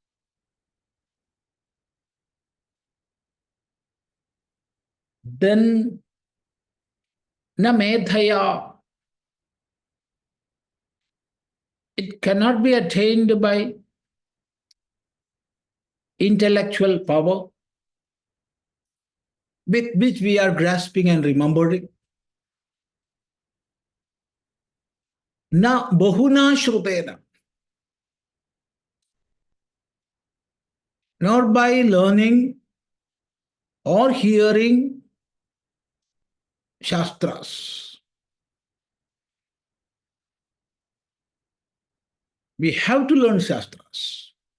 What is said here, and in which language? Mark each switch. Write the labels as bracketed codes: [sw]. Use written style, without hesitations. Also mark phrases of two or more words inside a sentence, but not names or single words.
[en] Then, [sa] न मेधया, [en] it cannot be attained by intellectual power with which we are grasping and remembering. [sa] न बहुना श्रुतेन, [en] nor by learning or hearing shastras. We have to learn shastras.